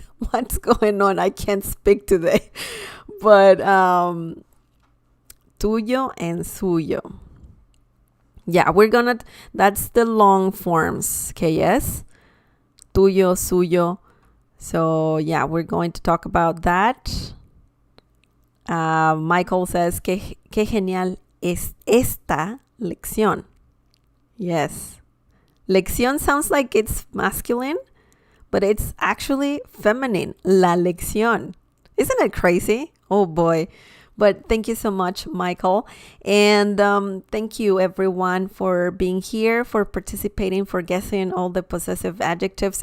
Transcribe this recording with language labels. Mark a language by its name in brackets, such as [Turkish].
[English] What's going on? I can't speak today. But tuyo and suyo. Yeah, that's the long forms. Okay, yes? Tuyo, suyo. So, yeah, we're going to talk about that. Michael says, [Spanish] qué genial es esta lección. [English] Yes. Lección sounds like it's masculine, but it's actually feminine. La lección. Isn't it crazy? Oh, boy. But thank you so much, Michael. And thank you, everyone, for being here, for participating, for guessing all the possessive adjectives.